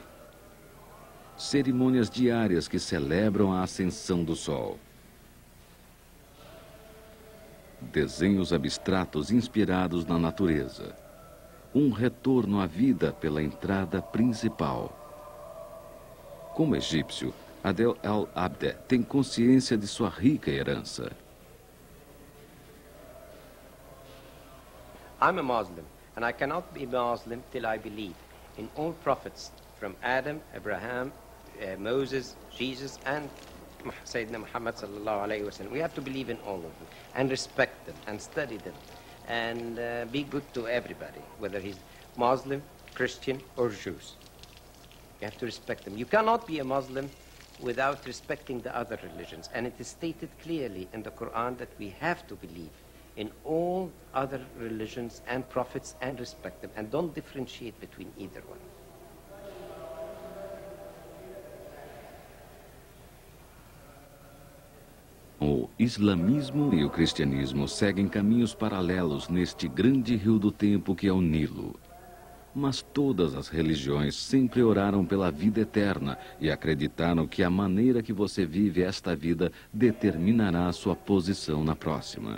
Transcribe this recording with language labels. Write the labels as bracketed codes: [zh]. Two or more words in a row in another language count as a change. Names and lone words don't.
[pt] Cerimônias diárias que celebram a ascensão do sol. Desenhos abstratos inspirados na natureza. Um retorno à vida pela entrada principal. Como egípcio, Adel al-Abd tem consciência de sua rica herança. [en] I'm a Muslim, and I cannot be Muslim till I believe in all prophets from Adam, Abraham, Moses, Jesus, and Sayyidina Muhammad [ar] صلى الله عليه وسلم. [en] We have to believe in all of them and respect them and study them and be good to everybody, whether he's Muslim, Christian, or Jews. You have to respect them. You cannot be a Muslim without respecting the other religions. And it is stated clearly in the Quran that we have to believe in all other religions and prophets and respect them and don't differentiate between either one. [pt] O islamismo e o cristianismo seguem caminhos paralelos neste grande rio do tempo que é o Nilo. Mas todas as religiões sempre oraram pela vida eterna e acreditaram que a maneira que você vive esta vida determinará a sua posição na próxima.